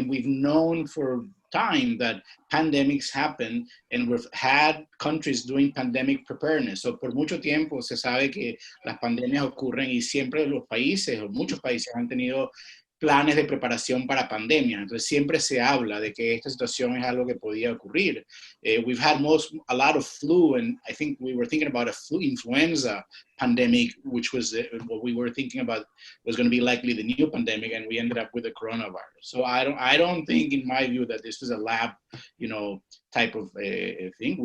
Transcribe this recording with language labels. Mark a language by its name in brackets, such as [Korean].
[English] And we've known for time that pandemics happen, and we've had countries doing pandemic preparedness. [Spanish] So por mucho tiempo se sabe que las pandemias ocurren, y siempre los países, o muchos países han tenido planes de preparación para pandemia. Entonces siempre se habla de que esta situación es algo que podía ocurrir. [English] We've had a lot of flu, and I think we were thinking about a influenza pandemic, which was what we were thinking about was going to be likely the new pandemic, and we ended up with the coronavirus. So I don't think, in my view, that this was a lab, type of thing.